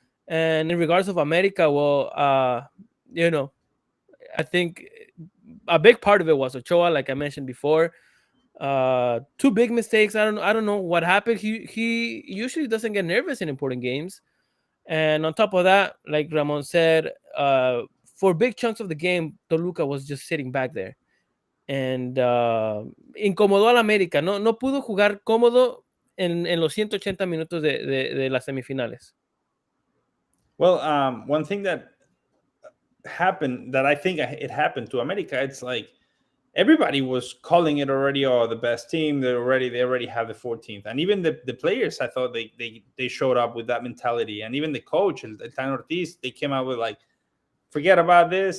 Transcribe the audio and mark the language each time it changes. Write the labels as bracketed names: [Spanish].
[English] And in regards of America, well, I think a big part of it was Ochoa, like I mentioned before. Two big mistakes. I don't know what happened. He usually doesn't get nervous in important games. And on top of that, like Ramon said, for big chunks of the game, Toluca was just sitting back there. [Spanish] And incomodó al América. No pudo jugar cómodo en los 180 minutos de las semifinales. [English] Well, one thing that happened that I think it happened to America, it's like everybody was calling it already. Oh, the best team. They already have the 14th, and even the players. I thought they showed up with that mentality, and even the coach, El Tan Ortiz, they came out with like, forget about this.